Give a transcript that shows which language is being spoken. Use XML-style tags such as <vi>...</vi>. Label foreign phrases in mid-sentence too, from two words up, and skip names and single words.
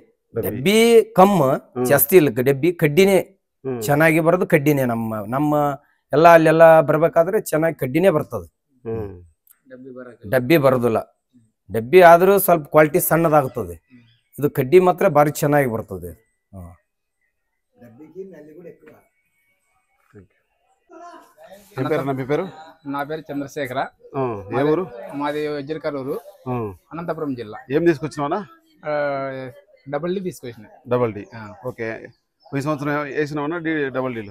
<kn>ಡಬ್ಬಿ ಕಮ್ಮ ಜಾಸ್ತಿ ಇಲ್ಲ, ಡಬ್ಬಿ ಕಡ್ಡಿನೇ ಚೆನ್ನಾಗಿ ಬರೋದು ಕಡ್ಡಿನೇ. ನಮ್ಮ ಎಲ್ಲ ಅಲ್ಲೆಲ್ಲ ಬರ್ಬೇಕಾದ್ರೆ ಚೆನ್ನಾಗಿ ಕಡ್ಡಿನೇ ಬರ್ತದೆ, ಡಬ್ಬಿ ಬರೋದಿಲ್ಲ. ಡಬ್ಬಿ ಆದ್ರೂ ಸ್ವಲ್ಪ ಕ್ವಾಲಿಟಿ ಸಣ್ಣದಾಗ್ತದೆ, ಇದು ಕಡ್ಡಿ ಮಾತ್ರ ಬಾರಿ ಚೆನ್ನಾಗಿ ಬರ್ತದೆ.</kn> <te>నా పేరు చంద్రశేఖర. మాది వజ్రకరూరు, అనంతపురం జిల్లా. ఏం తీసుకొచ్చినావా? డబుల్ డి తీసుకొచ్చిన. డబుల్ డి. ఓకే. ఈ సంవత్సరం వేసినావా డబుల్ డీలు?</te>